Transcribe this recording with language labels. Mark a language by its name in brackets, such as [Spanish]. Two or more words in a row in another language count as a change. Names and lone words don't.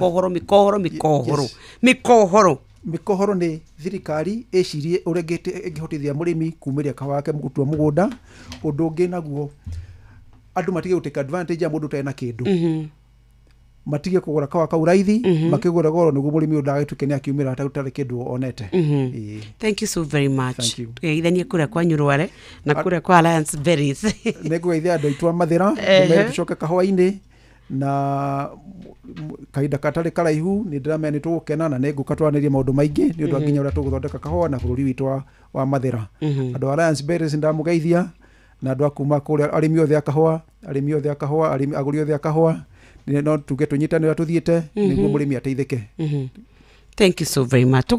[Kikuyu] mĩkohoro nĩ thirikari ĩcirie ũrĩa ĩngĩhotithia mũrĩmi kumĩria kahũa gake gũtua mũgũnda ũndũ ũngĩ naguo andũ matige [English] gũtake advantage [Kikuyu] ya mũndũ ũtarĩ na kĩndũ matige kũgũra kahũa kau raithi makĩgũra goro nĩguo mũrĩmi ndagatuĩke nĩ akiumĩra atarĩ kĩndũ onete [English] thank you so very much [Kikuyu] tũgeithanie kũrĩa kwa Nyũrware na kũrĩa kwa Alliance Berries nĩngũgeithia andũ aitũ a Mathĩra tũcoke kahũa-inĩ na kahinda katarĩ karaihu nĩ ndĩramenya nĩ tũgũkena na nĩ ngũka twaranĩrie maũndũ maingĩ nĩ ũndũ wa nginya ũrĩa tũgũthondeka kahũa na bũrũri witũ wa Mathĩra andũ a Alliance Berries ndamũgeithia na andũ akuma kũrĩa arĩmi othe a kahũa agũri othe a kahũa no tuge tũnyitanĩra tũthiĩte nĩguo mũrĩmi ateithĩke [English] Thank you so very much.